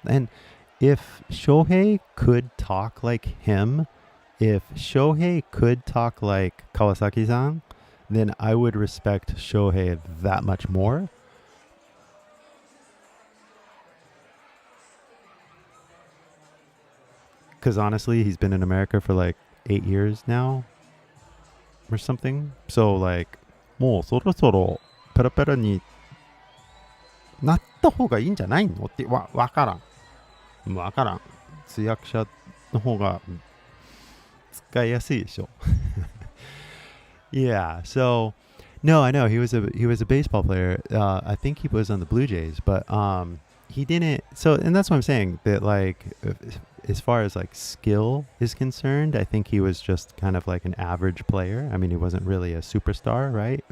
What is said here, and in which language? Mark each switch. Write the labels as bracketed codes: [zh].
[en] And if Shohei could talk like him, if Shohei could talk like Kawasaki-san, then I would respect Shohei that much more. because honestly, he's been in America for like 8 years now or something. So like, [ja] もうそろそろペラペラになった方がいいんじゃないのってわからん。わからん。通訳者の方が使いやすいでしょ。 [en] Yeah, so no, I know he was a baseball player. I think he was on the Blue Jays, but he didn't. So, and that's what I'm saying, that like as far as like skill is concerned, I think he was just kind of like an average player. I mean, he wasn't really a superstar, right?